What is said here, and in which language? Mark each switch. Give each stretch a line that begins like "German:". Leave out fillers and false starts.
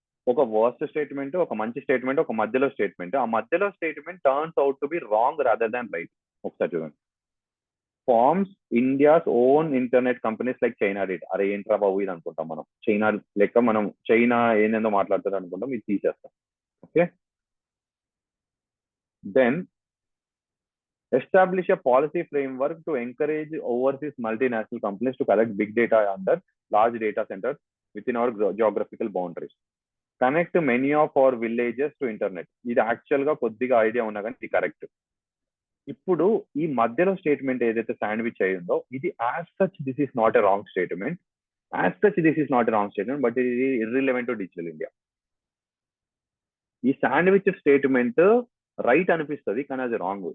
Telugu: ఒక worst statement, ఒక మంచి స్టేట్మెంట్, ఒక మధ్యలో స్టేట్మెంట్. ఆ మధ్యలో statement
English: Turns out to be wrong rather than right.
Telugu: ఒకసారి చూడండి.
English: Forms India's own internet companies like China did.
Telugu: అరే ఏంట్రా బాబు ఇది అనుకుంటాం మనం. చైనా లెక్క మనం చైనా ఏందేందో మాట్లాడుతుంది అనుకుంటాం, ఇది తీసేస్తాం.
English: Okay, then establish a policy framework to encourage overseas multinational companies to collect big data under large data centers within our geographical boundaries. Connect many of our villages to internet.
Telugu: ఇది actual గా కొద్దిగా idea ఉన్నా కానీ ఇది correct. ఇప్పుడు ఈ మధ్యలో statement ఏదైతే శాండ్విచ్ అయ్యిందో ఇది as such
English: This is not a wrong statement. As such this is not a wrong statement, but ఇది irrelevant to digital India.
Telugu: ఈ శాండ్విచ్ స్టేట్మెంట్ రైట్ అనిపిస్తుంది కానీ అది రాంగ్.